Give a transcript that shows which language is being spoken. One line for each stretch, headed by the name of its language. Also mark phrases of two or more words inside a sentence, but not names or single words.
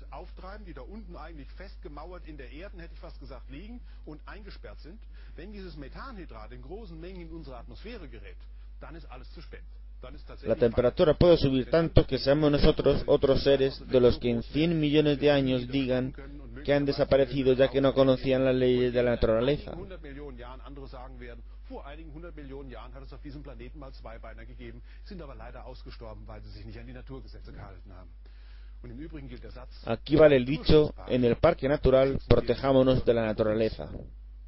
Spanish: La temperatura puede subir tanto que seamos nosotros otros seres de los que en 100 millones de años digan que han desaparecido ya que no conocían las leyes de la naturaleza.
German: Vor einigen 100 Millionen Jahren hat es auf diesem Planeten mal Zweibeiner gegeben, sind aber leider ausgestorben, weil sie sich nicht an die Naturgesetze gehalten haben. Und im Übrigen gilt der Satz:
Spanish: Aquí vale el dicho, en el parque natural protejámonos de la naturaleza.